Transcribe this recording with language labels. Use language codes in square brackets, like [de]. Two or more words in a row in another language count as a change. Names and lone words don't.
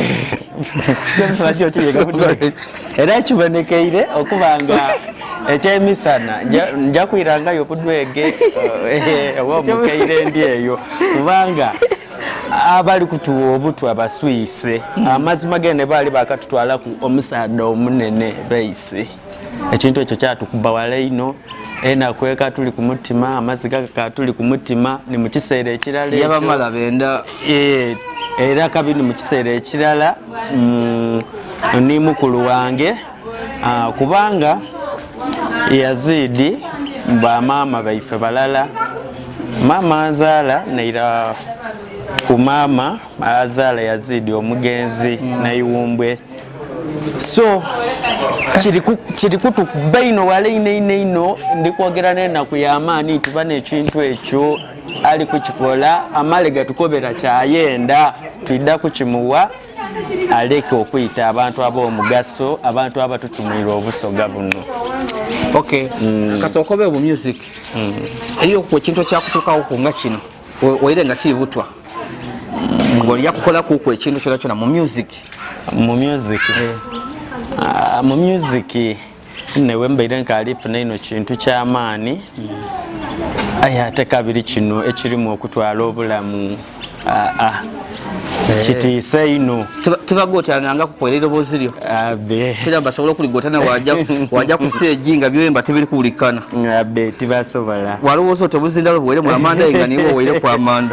[xog] era kibonekeire okuba nga ekyemisana nja kwirangayo obudwege oba omukeire ndi eyo kubanga abali kutuwa obutwa abaswise amazima gene bali bakatutwala ku omusaada omunene baise ekintu ekyo kyatukuba wala ino enakweka tuli ku mutima amaziga tuli ku mutima ni mu kiseera ekirala yabamala benda era kabini mu kiseera ekirala ni mukulu wange kubanga Yazidi bamaama baife balala mama azaala naira ku mama azaala Yazidi omugenzi nayiwumbwe so kiri kutukuba ino wala ino ndikwogera n'enaku y'amaani tuba n'ekintu ekyo ali kukikola amale gatukobera kyayenda tudda kukimuwa aleke okuyita abantu ab'omugaso abantu abatutumwira obusoga buno kasookobe bu music eriyo ku kintu kyakutuukawo ku nga kino waire nga kiri butwa ng'oli yakukola kuku ekintu kyona kyona mu music mu music newe mbaire nkalifuna ino kintu ky'amaani aye ate kabiri kino ekirimu okutwala obulamu kitiisa ino tebagootananga kukolerera oboziryo era basobola okuligotana wajja ku stage nga byoyemba tebiri kuwulikana tibasobola walowooza oti obuzindalo buwere mu amanda nga niwe oweire ku amanda